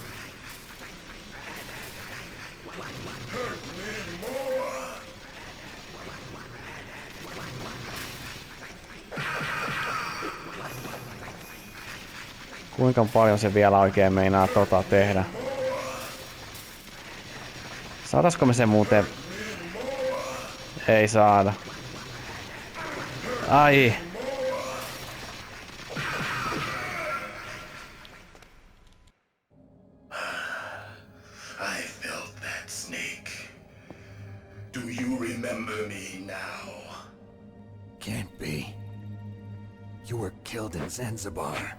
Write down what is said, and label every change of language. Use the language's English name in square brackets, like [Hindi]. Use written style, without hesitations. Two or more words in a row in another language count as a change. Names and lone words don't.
[Finnish] Kuinka paljon se vielä oikein meinaa tehdä? Saadaanko me se muuten? Ei saada. Ai. [English] I felt that, Snake. Do you remember me now? Can't be. You were killed in Zanzibar.